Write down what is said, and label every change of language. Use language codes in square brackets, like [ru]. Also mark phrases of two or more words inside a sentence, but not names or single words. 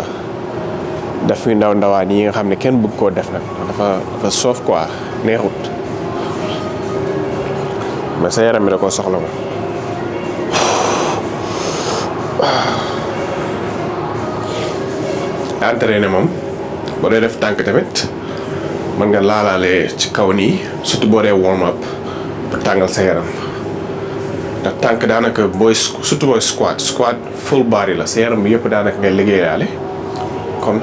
[wo] daf fi ndawaan yi nga xam ne kenn bëgg koo def nag dafa soof quoi neexut mais sa yaram bi da koo soxla moom. entraîné moom boo dee def tànk tamit mën nga laalaale ci kaw nii surtout boo dee [en] warm up [wo] pour tàngal sa yaram ndax tànk daanaka surtout booy squat full body la sa yaram bi yëpp daanaka ngay liggéeyaale kon.